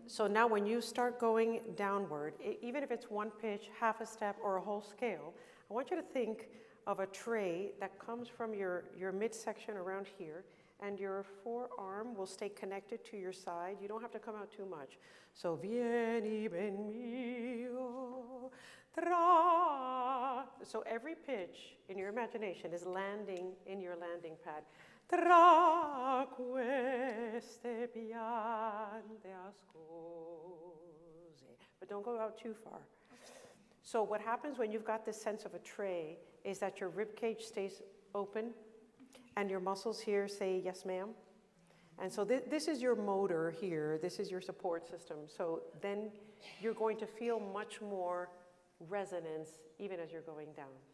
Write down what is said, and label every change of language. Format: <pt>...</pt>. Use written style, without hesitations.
<en>So now when you start going downward, even if it's one pitch, half a step, or a whole scale, I want you to think of a tray that comes from your midsection around here, and your forearm will stay connected to your side. You don't have to come out too much. So,</en> <it>vieni, ben mio, tra.</it> <en>So every pitch in your imagination is landing in your landing pad.</en> <it>Tra queste piante ascose.</it> <en>But don't go out too far. So what happens when you've got this sense of a tray is that your rib cage stays open and your muscles here say, yes, ma'am. And so this is your motor here. This is your support system. So then you're going to feel much more resonance even as you're going down.</en>